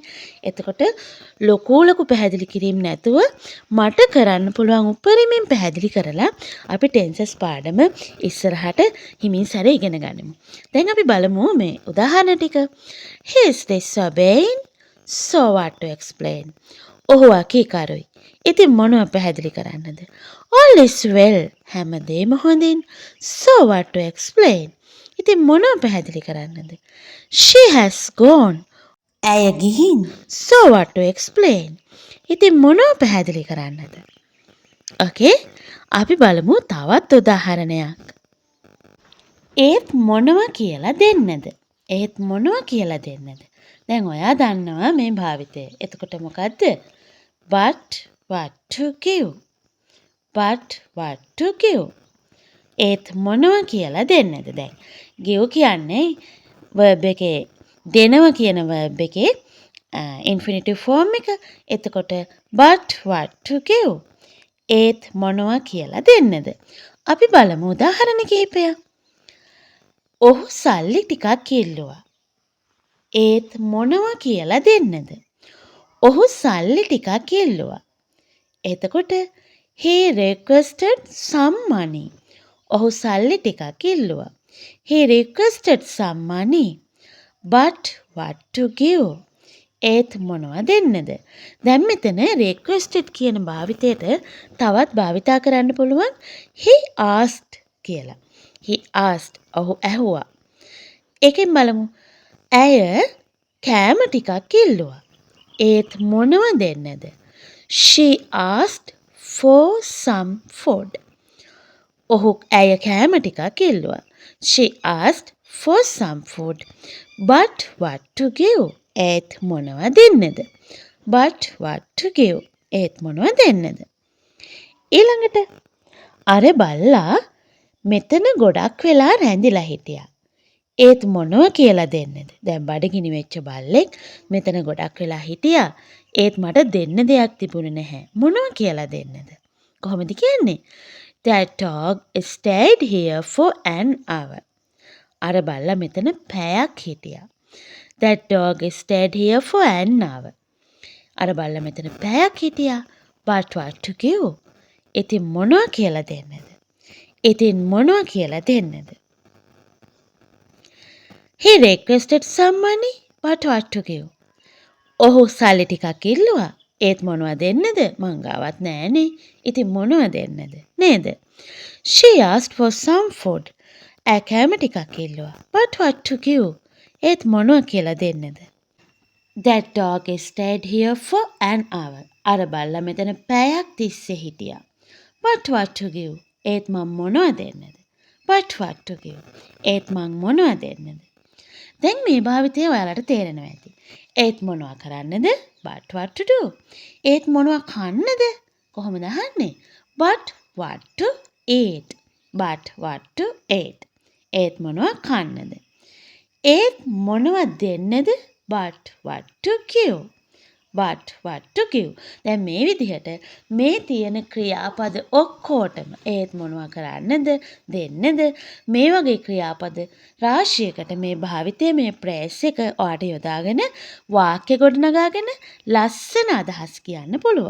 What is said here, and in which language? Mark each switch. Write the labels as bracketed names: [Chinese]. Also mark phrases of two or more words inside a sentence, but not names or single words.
[Sinhala] එතකොට ලොකු පැහැදිලි කිරීම නැතුව මට කරන්න පුළුවන් උපරිමයෙන් පැහැදිලි කරලා අපි ටෙන්සස් පාඩම ඉස්සරහට හිමින් සැරේ ඉගෙන ගනිමු. දැන් අපි බලමු මේ උදාහරණ ටික. [English] He is disobeying. So what to explain? [Sinhala] ඔහු අකීකරුයි. ඉතින් මොනව පැහැදිලි කරන්නද? [English] All is well. [Sinhala] හැමදේම හොඳින්. [English] So what to explain? [Sinhala] ඉතින් මොනව පැහැදිලි කරන්නද? [English] She has gone. [Sinhala] ඇය ගිහින්. So what to explain? ඉතින් මොනව පැහැදිලි කරන්නද? ඕකේ. අපි බලමු තවත් උදාහරණයක්. ඒත් මොනව කියලා දෙන්නද? ඒත් මොනව කියලා දෙන්නද? දැන් ඔයා දන්නවා මේ භාවිතය. එතකොට මොකද්ද? [English] But what to give? But what to give? [Sinhala] ඒත් මොනව කියලා දෙන්නද? දැන් give කියන්නේ verb එකේ දෙනව කියන verb එකේ [English] infinitive form [Sinhala] එක. [English] එතකොට but what to give? [Sinhala] ඒත් මොනව කියලා දෙන්නද? අපි බලමු උදාහරණ කිහිපයක්. ඔහු සල්ලි ටිකක් ඉල්ලුවා. ඒත් මොනව කියලා දෙන්නද? ඔහු සල්ලි ටිකක් ඉල්ලුවා. එතකොට [English] he requested some money. [Sinhala] ඔහු සල්ලි ටිකක් ඉල්ලුවා. [English] he requested some money. But what to give? [Sinhala] ඒත් මොනව දෙන්නද? දැන් මෙතන requested කියන භාවිතයට තවත් භාවිතා කරන්න පුළුවන් [English] he asked [Sinhala] කියලා. [English] he asked [Sinhala] ඔහු ඇහුවා. ඒකෙන් බලමු. ඇය කෑම ටිකක් ඉල්ලුවා. ඒත් මොනව දෙන්නද? [English] She asked for some food. [Sinhala] ඔහු ඇය කෑම ටිකක් ඉල්ලුවා. [English] She asked for some food. But what to give? [Sinhala] ඒත් මොනව දෙන්නද? [English] But what to give? [Sinhala] ඒත් මොනව දෙන්නද? ඊළඟට අර බල්ලා මෙතන ගොඩක් වෙලා රැඳිලා හිටියා. ඒත් මොනව කියලා දෙන්නද? දැන් බඩගිනි වෙච්ච බල්ලෙක් මෙතන ගොඩක් වෙලා හිටියා. ඒත් මට දෙන්න දෙයක් තිබුණේ නැහැ. මොනව කියලා දෙන්නද? කොහොමද කියන්නේ? [English] That dog stayed here for an hour. [Sinhala] අර බල්ලා මෙතන පැයක් හිටියා. [English] That dog stayed here for an hour. [Sinhala] අර බල්ලා මෙතන පැයක් හිටියා. [English] But what to give? [Sinhala] ඉතින් මොනව කියලා දෙන්නද? ඉතින් මොනව කියලා දෙන්නද? [English] He requested some money, but what to give? [Sinhala] ඔහු සල්ලි ටිකක් ඉල්ලුවා. ඒත් මොනව දෙන්නද? මං ගාවත් නෑනේ. ඉතින් මොනව දෙන්නද? නේද? [English] She asked for some food. [Sinhala] ඈ කෑම ටිකක් ඉල්ලුවා. [English] But what to give? [Sinhala] ඒත් මොනව කියලා දෙන්නද? [English] That dog stayed here for an hour. [Sinhala] අර බල්ලා මෙතන පැයක් තිස්සේ හිටියා. [English] But what to give? [Sinhala] ඒත් මං මොනව දෙන්නද? [English] But what to give? [Sinhala] ඒත් මං මොනව දෙන්නද? දැන් මේ භාවිතය ඔයාලට තේරෙනවා ඇති. ඒත් මොනවා කරන්නද? [English] But what to do? [Sinhala] ඒත් මොනවා කන්නද? කොහොමද අහන්නේ? [English] But what to eat? But what to eat? [Sinhala] ඒත් මොනවා කන්නද? ඒත් මොනවා දෙන්නද? [English] But what to give? But what to give? [Sinhala] දැන් මේ විදිහට මේ තියෙන ක්‍රියාපද ඔක්කොටම ඒත් මොනවා කරන්නද? දෙන්නද? මේ වගේ ක්‍රියාපද රාශියකට මේ භාවිතයේ මේ ප්‍රේස් එක ඔයාට යොදාගෙන වාක්‍ය ගොඩනගාගෙන ලස්සන අදහස් කියන්න පුළුවන්.